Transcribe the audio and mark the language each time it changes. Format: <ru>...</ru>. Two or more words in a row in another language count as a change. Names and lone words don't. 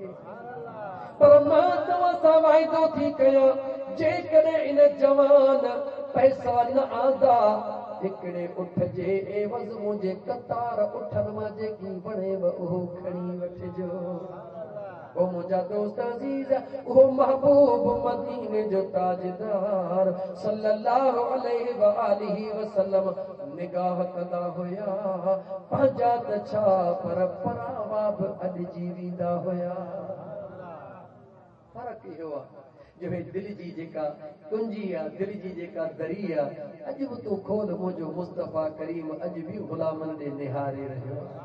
<sd>पर मां तव्हां सां वाइदो थी कयां, जेकॾहिं इन जवान पैसा न आंदा, हिकिड़े उठ जे एवज़ मुंहिंजे कतार उठनि मां जेकी वणेव उहो खणी वठिजो। ओ मुंहिंजा दोस्त अज़ीज़, उहो महबूब मदीने जो ताजदार</sd> <ar>صلى الله عليه وآله وسلم</ar> <sd>निगाह कंदा हुया। पंहिंजा त छा, पर परावा बि अॾिजी वेंदा हुया। फ़र्क़ु इहो आहे जो हे दिल जी जेका कुंजी आहे, दिल जी जेका दरी आहे, अॼु बि तूं खोल, मुंहिंजो मुस्तफ़ा करीम अॼु बि ग़ुलामनि ॾे निहारे रहियो आहे।</sd>